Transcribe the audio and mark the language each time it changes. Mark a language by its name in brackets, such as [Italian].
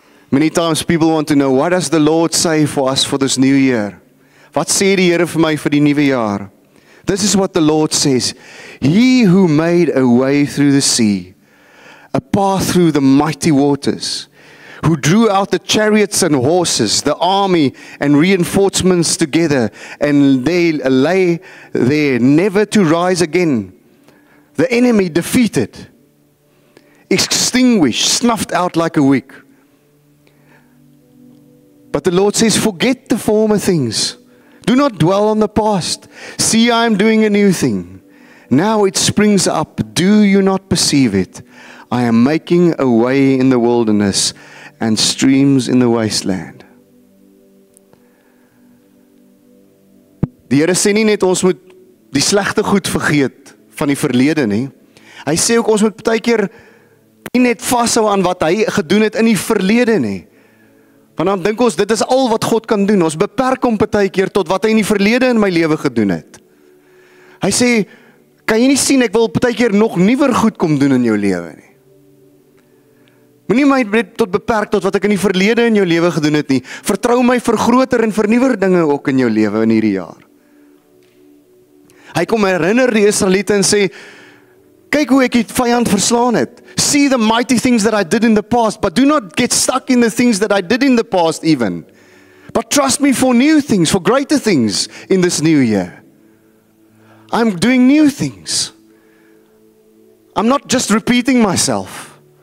[English] Many times people want to know, what does the Lord say for us for this new year? [Afrikaans] Wat sê die Here vir my vir die nuwe jaar? [English] This is what the Lord says. He who made a way through the sea, a path through the mighty waters, who drew out the chariots and horses, the army and reinforcements together, and they lay there never to rise again. The enemy defeated, extinguished, snuffed out like a wick. But the Lord says, forget the former things. Do not dwell on the past. See, I am doing a new thing. Now it springs up. Do you not perceive it? I am making a way in the wilderness and streams in the wasteland. [Afrikaans] Die Here sê nie net ons moet die slegte goed vergeet van die verlede nie. Hy sê ook ons moet baie keer nie net vashou aan wat hy gedoen het in die verlede nie. Want dan dink ons, dit is al wat God kan doen. Ons beperk hom baie keer tot wat hy in die verlede in my lewe gedoen het. Hy sê, kan jy nie sien, ek wil baie keer nog nuwer goed kom doen in jou lewe nie. Moenie my tot beperk tot wat ek in die verlede in jou lewe gedoen het nie. Vertrou my vir groter en vir nuwer dinge ook in jou lewe in hierdie jaar. Hy kom herinner die Israeliete en sê, kyk hoe ek die vyand verslaan het. [English] See the mighty things that I did in the past, but do not get stuck in the things that I did in the past even. But trust me for new things, for greater things in this new year. I'm doing new things. I'm not just repeating myself.